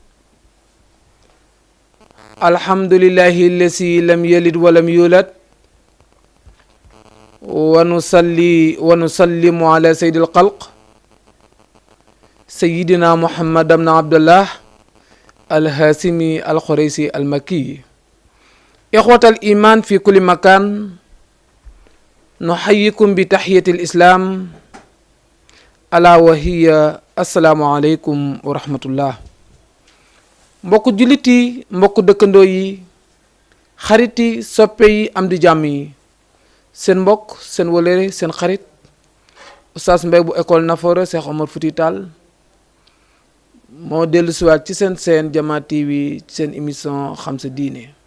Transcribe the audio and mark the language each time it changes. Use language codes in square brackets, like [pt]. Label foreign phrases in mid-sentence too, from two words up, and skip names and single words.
[ar] الحمد لله الذي لم يلد ولم يولد ونصلي ونسلم على سيد الخلق سيدنا محمد بن عبد الله الهاشمي القريشي المكي. إخوة الإيمان في كل مكان، نحييكم بتحية الإسلام ألا وهي السلام عليكم ورحمة الله. [wo] mbokk jullit yi, mbokk dëkkandoo yi, xarit yi, soppe yi, am di jàmm yi, seen mbokk, seen wëlëre, seen xarit Oustaz Mbaye bu école Nafoore Cheikh Omar Fouti Tall moo dellu siwaat ci seen Jama TV ci seen émission xam sa diine.